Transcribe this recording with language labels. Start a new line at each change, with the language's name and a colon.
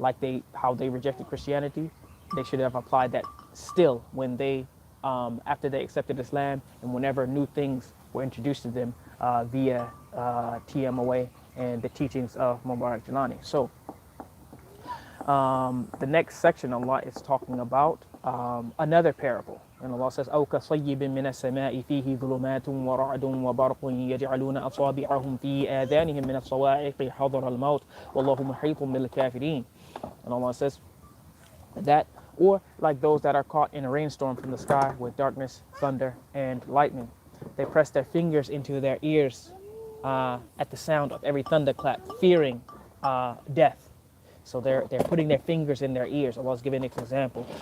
English: Like how they rejected Christianity, they should have applied that still when they after they accepted Islam, and whenever new things were introduced to them via TMOA and the teachings of Mubarak Jalani. So the next section Allah is talking about another parable. And Allah says,
Arabic: أَوْ كَصَيِّبٍ مِّنَ السَّمَاءِ فِيهِ ظُلُمَاتٌ وَرَعْدٌ وَبَرْقٌ يَجْعَلُونَ أَصَابِعَهُمْ فِي آذَانِهِم مِّنَ الصَّوَاعِقِ حَذَرَ الْمَوْتِ وَاللَّهُ مُحِيطٌ بِالْكَافِرِينَ.
English: And Allah says that, or like those that are caught in a rainstorm from the sky with darkness, thunder, and lightning. They press their fingers into their ears at the sound of every thunderclap, fearing death. So they're putting their fingers in their ears. Allah's giving an example.